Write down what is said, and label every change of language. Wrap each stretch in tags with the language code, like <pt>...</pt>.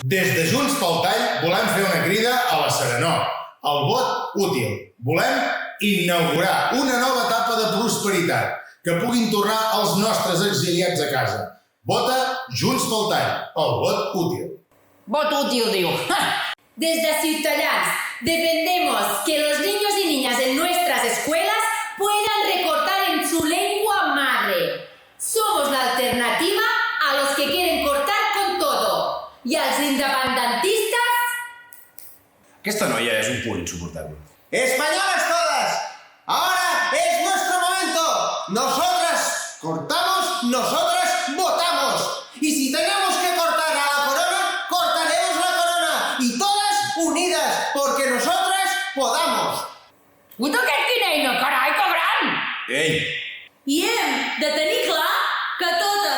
<ca>Des de Junts pel Tall volem fer una crida a la serenor, al vot útil. Volem inaugurar una nova etapa de prosperitat, que puguin tornar els nostres exiliats a casa. Vota Junts pel Tall, el vot útil. Vot útil, diu.</ca> <es>Desde Ciutadans defendemos que los niños y niñas en nuestras escuelas puedan recortar en su lengua madre. Somos la alternativa a los que quieren cortar con todo. ¿Y a los independentistas?</es> <ca>Aquesta noia és un punt insuportable.</ca> <es>¡Españolas todas! ¡Ahora es nuestro momento! Nosotras cortamos, nosotras votamos. Y si tenemos que cortar a la corona, cortaremos la corona. Y todas unidas, porque nosotras podamos.</es> <ca>Puto que quina, carai, cabran! Ei! I hem de tenir clar que tot</ca>